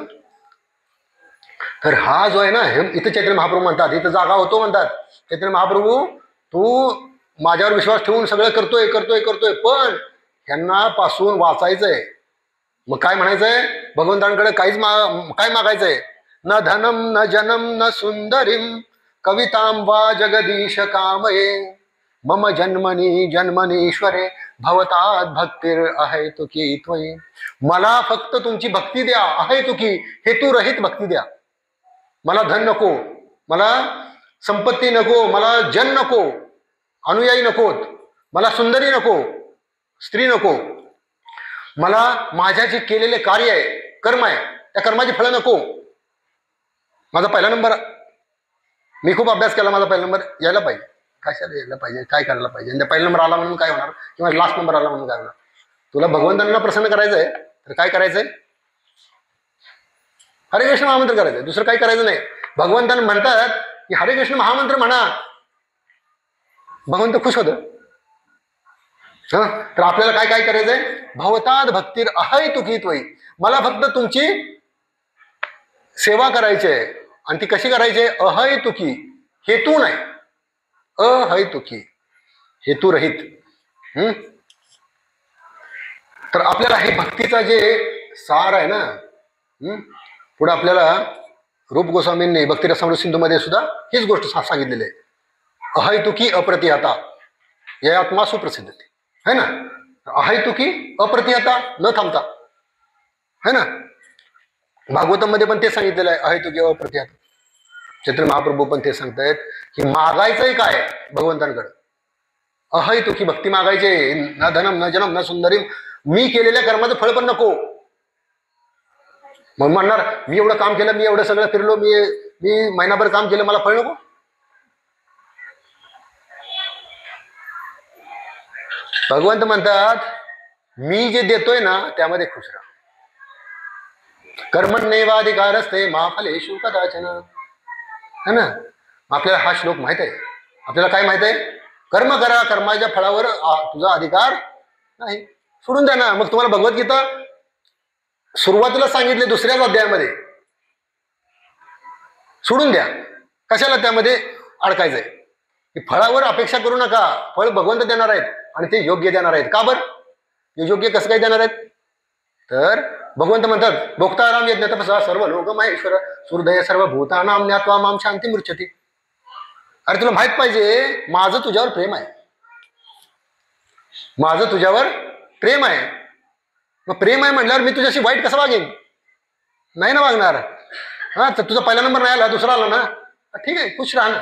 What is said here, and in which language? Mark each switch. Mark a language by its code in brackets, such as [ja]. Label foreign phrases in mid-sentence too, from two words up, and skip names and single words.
[mr] तर हा जो आहे ना, हे इथं चैतन्य महाप्रभू म्हणतात, इथं जागा होतो म्हणतात. चैतन्य महाप्रभू तू माझ्यावर विश्वास ठेवून सगळं करतोय पण ह्यांना पासून वाचायचंय. मग काय म्हणायचंय, भगवंतांकडे काय मागायचंय. [sa] न धनम न जनम न सुंदरीम कवितां वा जगदीश कामये मम जन्मनी जन्मनीश्वरे भवतात भक्तीर अहेतुकी त्वयि. [mr] मला फक्त तुमची भक्ती द्या, अहेतुकी हेतुरहित भक्ती द्या. मला धन नको, मला संपत्ती नको, मला जन नको, अनुयायी नकोत, मला सुंदरी नको, स्त्री नको, मला माझ्या जे केलेले कार्य आहे, कर्म आहे, त्या कर्माची फळं नको. माझा पहिला नंबर, मी खूप अभ्यास केला, माझा पहिला नंबर यायला पाहिजे. कशाला यायला पाहिजे, काय करायला पाहिजे, आणि पहिला नंबर आला म्हणून काय होणार, किंवा [en] last number [mr] आला म्हणून काय होणार. तुला भगवंतांना प्रसन्न करायचंय तर काय करायचंय, हरे कृष्ण महामंत्र करायचंय, दुसरं काही करायचं नाही. भगवंतांना म्हणतात की हरे कृष्ण महामंत्र म्हणा, भगवंत खुश होतं. तर आपल्याला काय करायचंय, [sa] भवतात भक्तीर अहेतुकी त्वयि. [mr] मला फक्त तुमची सेवा करायची आहे, आणि ती कशी करायची आहे, अहेतुकी, हेतू नाही, अहेतुकी हेतुरहित. तर आपल्याला हे भक्तीचा जे सार आहे ना, पुढे आपल्याला रूप गोस्वामींनी भक्तिरसामृत सिंधूमध्ये सुद्धा हीच गोष्ट सांगितलेली आहे. [sa] अहेतुकी अप्रतिहता या आत्मा सुप्रसिद्ध [hi] है ना. [sa] अहेतुकी अप्रतिहता, [mr] न थांबता, [hi] है ना. [mr] भागवतम मध्ये पण ते सांगितलेलं आहे, [sa] अहेतुकी अप्रतिहता. [mr] चैतन्य महाप्रभू पण ते सांगतायत की मागायचंय काय भगवंतांकडे, अहेतुकी भक्ती मागायचे. [sa] न धनम न जनम न सुंदरीम, [mr] मी केलेल्या कर्माचं फळ पण नको. मग म्हणणार मी एवढं काम केलं, मी एवढं सगळं फिरलो, मी महिनाभर काम केलं, मला फळ नको. भगवंत म्हणतात मी जे देतोय ना त्यामध्ये खुश राहा. [sa] कर्मण्येवाधिकार असते मा फलेषु कदाचन, [hi] है ना. [mr] आपल्याला हा श्लोक माहित आहे. आपल्याला काय माहित आहे, कर्म करा, कर्माच्या फळावर तुझा अधिकार नाही. सोडून द्या ना. मग तुम्हाला भगवद्गीता सुरुवातीला सांगितले दुसऱ्याच अध्यायामध्ये, सोडून द्या. कशाला त्यामध्ये अडकायचंय. की फळावर अपेक्षा करू नका, फळ भगवंत देणार आहेत आणि ते योग्य देणार आहेत. का बरं, ते योग्य कसं काय देणार आहेत, तर भगवंत म्हणतात [sa] भोक्ताराम यज्ञ तपसा सर्व लोक महेश्वर सुहृदय सर्व भूतानाम ज्ञात्वा माम शांती मृच्छति. [mr] अरे तुला माहित पाहिजे माझं तुझ्यावर प्रेम आहे, माझं तुझ्यावर प्रेम आहे. मग प्रेम आहे म्हटल्यावर मी तुझ्याशी वाईट कसं वागेन, नाही ना वागणार. हा, तर तुझा पहिला नंबर नाही आला, दुसरा आला ना, ठीक आहे, खुश राहा ना.